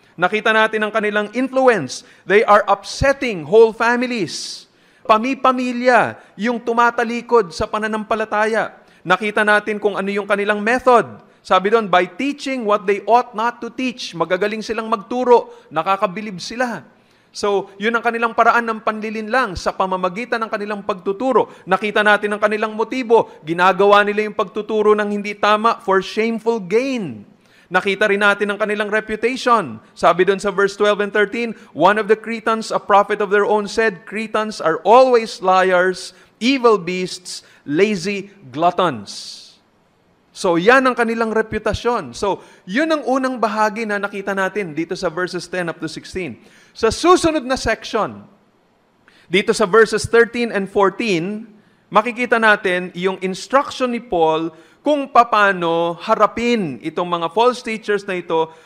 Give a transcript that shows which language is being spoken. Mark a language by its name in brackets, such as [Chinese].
[Filipino] Nakita natin ang kanilang influence. [English] They are upsetting whole families. [Filipino] Pami-pamilya yung tumatalikod sa pananampalataya. Nakita natin kung ano yung kanilang method. Sabi doon, [English] by teaching what they ought not to teach. [Filipino] Magagaling silang magturo, nakakabilib sila. So, yun ang kanilang paraan ng panlilinlang sa pamamagitan ng kanilang pagtuturo. Nakita natin ang kanilang motibo. Ginagawa nila yung pagtuturo ng hindi tama [English] for shameful gain. [Filipino] Nakita rin natin ang kanilang reputation. Sabi doon sa verse 12 and 13, [English] one of the Cretans, a prophet of their own, said, Cretans are always liars, evil beasts, lazy gluttons. [Filipino] So, yan ang kanilang reputasyon. So, yun ang unang bahagi na nakita natin dito sa verses 10 up to 16. Sa susunod na section, dito sa verses 13 and 14, makikita natin yung instruction ni Paul kung paano harapin itong mga false teachers na ito.